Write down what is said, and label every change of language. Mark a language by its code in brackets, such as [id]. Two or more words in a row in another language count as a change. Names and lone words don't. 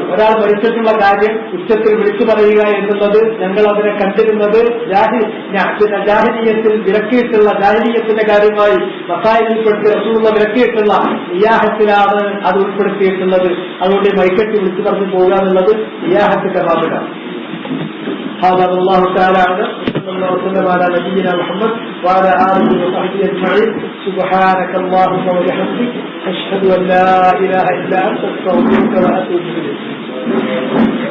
[ml] ഒരാൾ മരിച്ചിട്ടുള്ള കാര്യം ഉച്ചത്തിൽ വിളിച്ചു പറയുക എന്നുള്ളത് ഞങ്ങൾ അതിനെ കണ്ടിരുന്നത് ജാഹിലിയ്യത്തിൽ വിലക്കിയിട്ടുള്ള ജാഹിലിയ്യത്തിന്റെ കാര്യമായി മസായിൽപ്പെടുത്തി റസൂലുള്ള വിലക്കിയിട്ടുള്ള നിയാഹത്തിലാണ് അത് ഉൾപ്പെടുത്തിയിട്ടുള്ളത്. അതുകൊണ്ട് മൈക്കെട്ടി വിളിച്ചു പറഞ്ഞു പോകുക എന്നുള്ളത് നിയാഹത്തിന്റെ ഭാഗമാണ്. [ar] هذا والله تعالى أعلم. صلى الله وسلم على نبينا محمد وعلى آله وصحبه أجمعين. سبحانك اللهم وبحمدك أشهد أن لا إله إلا أنت أستغفرك وأتوب إليك.